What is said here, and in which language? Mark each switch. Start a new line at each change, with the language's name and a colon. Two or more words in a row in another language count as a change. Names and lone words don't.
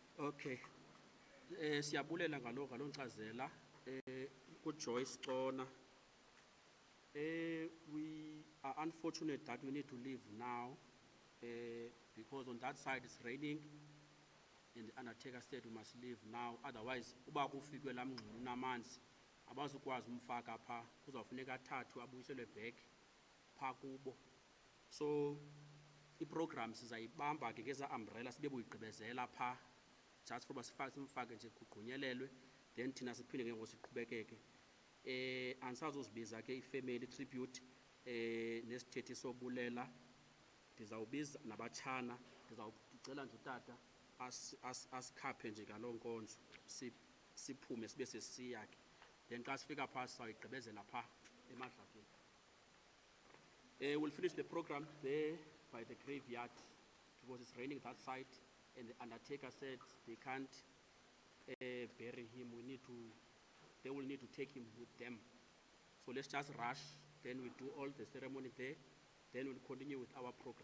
English: Okay.
Xhosa: Siyabulela ngalo nkcazela. Ku-Joyce Xona.
English: We are unfortunate that we need to leave now because on that side it's raining and the undertaker said we must leave now. Otherwise,
Xhosa: uba kufikwe la mngxuma namanzi abazukwazi umfaka pha kuzawufuneka athathwe abuyiselwe back pha kubo. So i-program sizayibamba ke ngeza umbrella sibe buyigqibezela pha
English: just for
Xhosa: simfake nje kugqunyelelwe then thina siphinde ke ngosiqhubekeke. Andisazozibiza ke
English: ifamily tribute
Xhosa: nesithethe sobulela. Ndizawubiza nabatshana, ndizawucela nje utata asikhaphe nje ngaloo nkonzo siphume sibe sesiya ke. Then xa sifika pha sizawuyigqibezela pha emadlakeni.
English: We'll finish the program there by the graveyard because it's raining that side and the undertaker said they can't bury him. They will need to take him with them. So let's just rush, then we do all the ceremony there, then we'll continue with our program.